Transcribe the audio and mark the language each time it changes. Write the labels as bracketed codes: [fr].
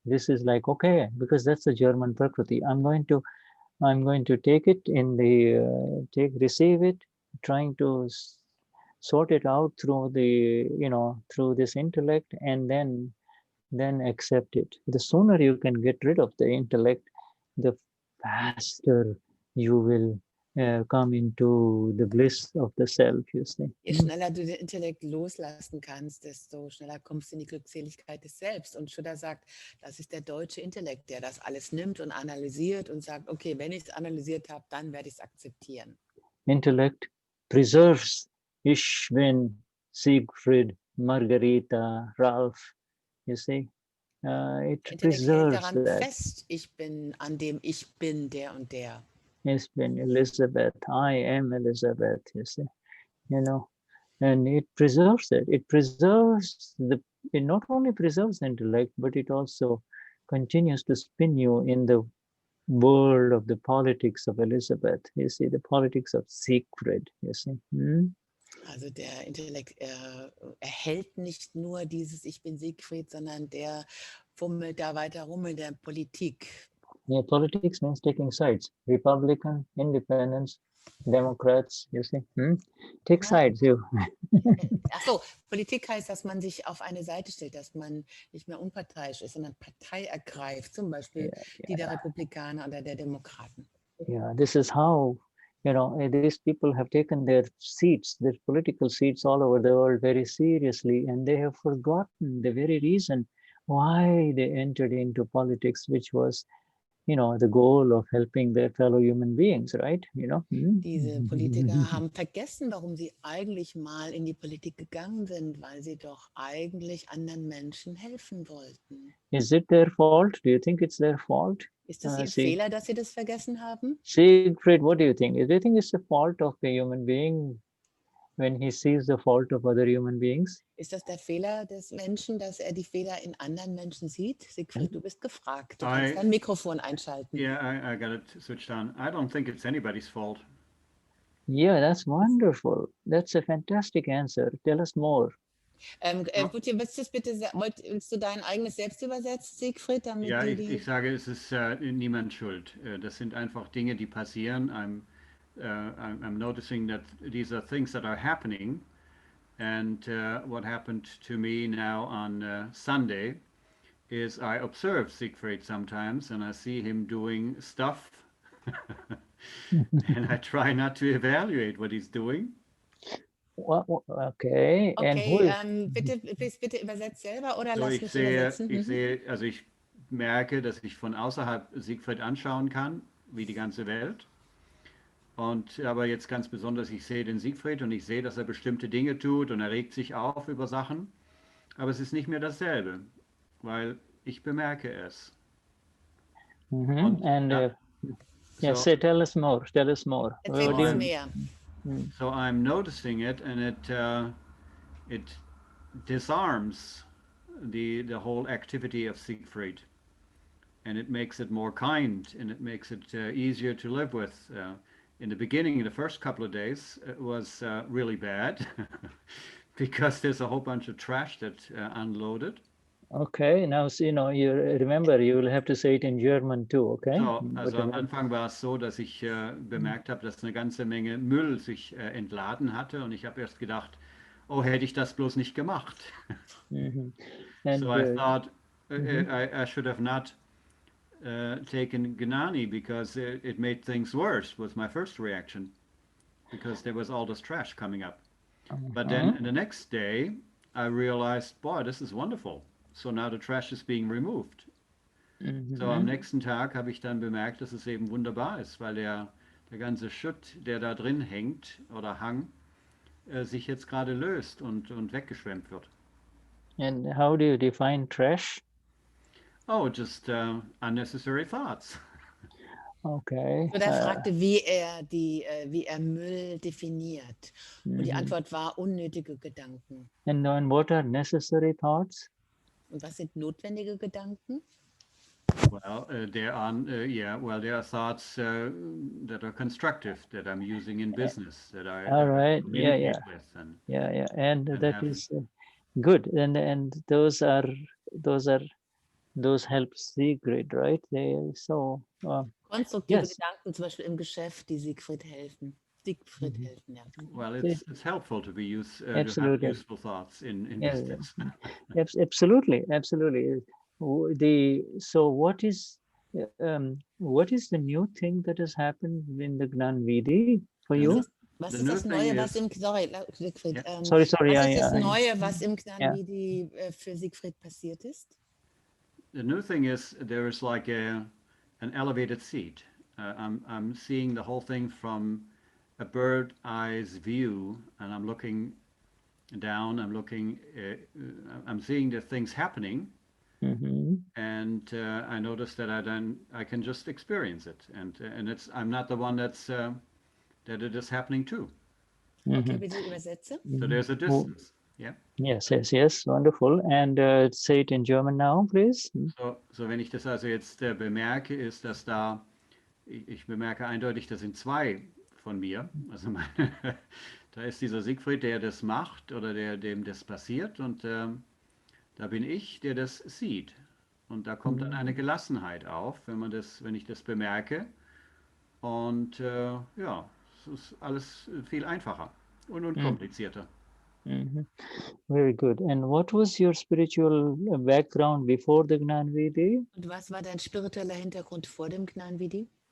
[en] This is like, okay, because that's the German Prakriti. I'm going to take it in the receive it, trying to sort it out through the through this intellect, and then accept it. The sooner you can get rid of the intellect, the faster you will come into the bliss of the self, you see. [de] Je schneller du den Intellekt loslassen kannst, desto schneller kommst du in die Glückseligkeit des Selbst. Und Shuddha sagt, das ist der deutsche Intellekt, der das alles nimmt und analysiert und sagt, okay, wenn ich es analysiert habe, dann werde ich es akzeptieren. [en] Intellect preserves [de] Ich bin [en] Siegfried, Margarita, Ralph, you see. It preserves [de] daran [en] that. [de] Fest, ich bin an dem ich bin der und der. Ich bin Elizabeth, [en] I am Elizabeth, you see, and it preserves it. It preserves it not only preserves the intellect, but it also continues to spin you in the world of the politics of Elizabeth, you see, the politics of Siegfried, you see. [de] Also der Intellekt erhält nicht nur dieses Ich bin Siegfried, sondern der fummelt da weiter rum in der Politik. [en] Yeah, politics means taking sides. Republican, Independents, Democrats, you see. Take sides, you. [de] Ach so, Politik heißt, dass man sich auf eine Seite stellt, dass man nicht mehr unparteiisch ist, sondern Partei ergreift, zum Beispiel die der Republikaner oder der Demokraten. [en] Yeah, this is how, these people have taken their seats, their political seats all over the world very seriously, and they have forgotten the very reason why they entered into politics, which was, the goal of helping their fellow human beings, right? [de] Diese Politiker haben vergessen, warum sie eigentlich mal in die Politik gegangen sind, weil sie doch eigentlich anderen Menschen helfen wollten. [en] Is it their fault? Do you think it's their fault? [de] Ist das ihr Fehler, dass sie das vergessen haben? [en] Siegfried, what do you think? Do you think it's the fault of a human being when he sees the fault of other human beings. [de] Ist das der Fehler des Menschen, dass er die Fehler in anderen Menschen sieht? Siegfried, du bist gefragt. Du kannst dein Mikrofon einschalten. [en] Yeah, I got it switched on. I don't think it's anybody's fault. Yeah, that's wonderful. That's a fantastic answer. Tell us more. [de] Butje, willst du dein eigenes Selbst übersetzen, Siegfried? Damit Ja, die, ich sage, es ist niemand schuld. Das sind einfach Dinge, die passieren. [en] I'm noticing that these are things that are happening. And what happened to me now on Sunday is I observe Siegfried sometimes and I see him doing stuff and I try not to evaluate what he's doing. Okay. [de] Okay, bitte übersetzt selber oder So, lass mich übersetzen. ich merke, dass ich von außerhalb Siegfried anschauen kann, wie die ganze Welt. Und aber jetzt ganz besonders, ich sehe den Siegfried und ich sehe, dass er bestimmte Dinge tut und er regt sich auf über Sachen. Aber es ist nicht mehr dasselbe, weil ich bemerke es. Und [en] yes, tell us more. Tell us more. [de] Erzähl uns mehr. [en] So I'm noticing it, and it disarms the whole activity of Siegfried, and it makes it more kind, and it makes it easier to live with. In the beginning, in the first couple of days, it was really bad because there's a whole bunch of trash that unloaded. Okay, now you remember, you will have to say it in German too, okay? [de] So, also am Anfang war es so, dass ich bemerkt habe, dass eine ganze Menge Müll sich entladen hatte und ich habe erst gedacht, oh, hätte ich das bloß nicht gemacht. [en] So I thought I should have not taken Gnani because it made things worse, was my first reaction, because there was all this trash coming up. But then the next day I realized, boy, this is wonderful. So now the trash is being removed. [de] So am nächsten Tag habe ich dann bemerkt, dass es eben wunderbar ist, weil der ganze Schutt, der da drin hängt oder hang, sich jetzt gerade löst und weggeschwemmt wird. [en] And how do you define trash? Oh, just unnecessary thoughts. Okay. [de] Und er fragte, wie er Müll definiert. Und die Antwort war unnötige Gedanken. [en] And what are necessary thoughts? [de] Und was sind notwendige Gedanken? [en] Well, there are thoughts that are constructive that I'm using in business that I communicate with. And that is good. And those help Siegfried, right? [de] Konstruktive Gedanken, zum Beispiel im Geschäft, die Siegfried helfen. Ja. [en] Well, it's helpful to have useful thoughts in business. Absolutely. So what is the new thing that has happened in the Gnan Vidhi for you? [de] Was ist das Neue, was im Siegfried? [en] Sorry. [de] Was ist das Neue, was im Gnan Vidhi für Siegfried passiert ist? [en] The new thing is there is like an elevated seat. I'm seeing the whole thing from a bird eye's view, and I'm looking down. I'm seeing the things happening, and I notice that I can just experience it, and I'm not the one that it is happening to. [de] Okay, bitte übersetze. [en] So there's a distance. Yeah. Yes. Wonderful. And say it in German now, please. [de] So wenn ich das also jetzt bemerke, ist, dass ich bemerke eindeutig, das sind zwei von mir. Also da ist dieser Siegfried, der das macht oder dem das passiert, und da bin ich, der das sieht. Und da kommt dann eine Gelassenheit auf, wenn ich das bemerke. Und es ist alles viel einfacher und unkomplizierter. [en] Very good. And what was your spiritual background before the Gnan Vidhi? [de] Und was war dein spiritueller Hintergrund vor dem Gnan Vidhi?